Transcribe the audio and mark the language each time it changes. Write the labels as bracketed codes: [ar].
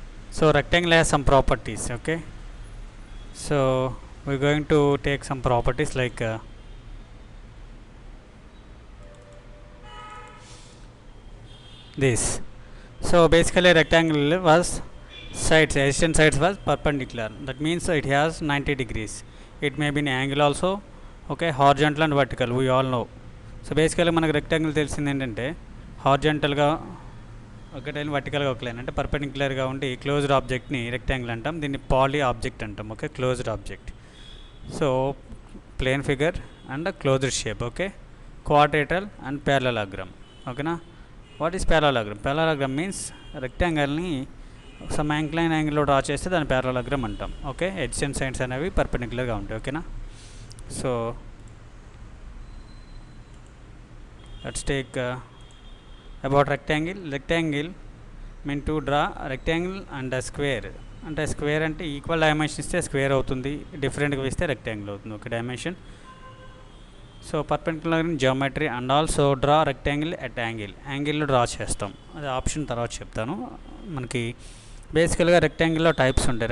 [en] So rectangle has some properties, okay? So we're going to take some properties like this. So basically rectangle was sides, adjacent sides was perpendicular. That means it has 90 degrees. It may be an angle also, okay, horizontal and vertical, we all know. [te] So బేసికల్గా మనకు rectangle తెలిసింది ఏంటంటే హార్జెంటల్గా ఒక line వర్టికల్గా ఒక line అంటే పర్పెండిక్యులర్గా ఉండి closed ఆబ్జెక్ట్ని rectangle అంటాం. దీన్ని [en] poly object [te] అంటాం. [en] Okay, closed object. So plane figure and closed shape. Okay, quadrilateral and parallelogram. [te] ఓకేనా, [en] What is parallelogram? [te] Parallelogram means రెక్టాంగిల్ని some incline యాంగిల్లో డ్రా చేస్తే దాన్ని ప్యారలలోగ్రామ్ అంటాం. ఓకే, ఎడ్జెంట్ సైడ్స్ అనేవి పర్పెండిక్యులర్గా ఉంటాయి. ఓకేనా, [en] So let's take about rectangle mean to draw a rectangle and a square. [te] అంటే square అంటే ఈక్వల్ డైమెన్షన్ ఇస్తే స్క్వేర్ అవుతుంది, డిఫరెంట్గా ఇస్తే రెక్టాంగిల్ అవుతుంది. Okay, dimension. [en] so perpendicular in geometry and also draw rectangle at యాంగిల్లో draw [te] చేస్తాం. అది ఆప్షన్ తర్వాత చెప్తాను. మనకి బేసికల్గా రెక్టాంగిల్లో టైప్స్ ఉంటాయి.